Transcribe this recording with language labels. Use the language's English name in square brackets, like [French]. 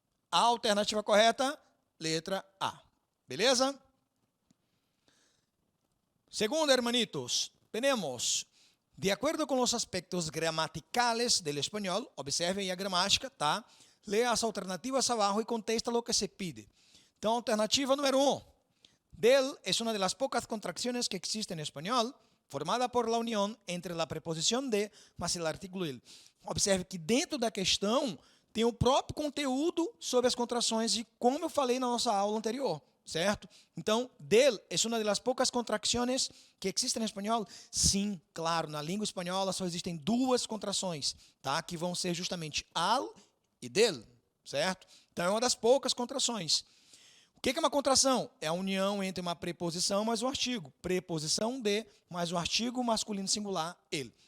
[Portuguese] A alternativa correta, letra A. Beleza? [Spanish] Segundo, hermanitos, tenemos, de acuerdo com os aspectos gramaticales del español, observen [Portuguese] aí a gramática, tá? Leia as alternativas abaixo e [Spanish] contesta lo que se pide. [Portuguese] Então, alternativa número 1. [Spanish] Del es una de las pocas contracciones que existen en español, formada por la unión entre la preposición de más el artículo il. [Portuguese] Observe que dentro da questão tem o próprio conteúdo sobre as contrações de como eu falei na nossa aula anterior, certo? [Spanish] Então, del es una de las pocas contracciones que existen en español? [Portuguese] Sim, claro, na língua espanhola só existem duas contrações, tá? Que vão ser justamente al e del, certo? Então, é uma das poucas contrações. O que é uma contração? É a união entre uma preposição mais um artigo. Preposição de mais um artigo masculino singular, ele.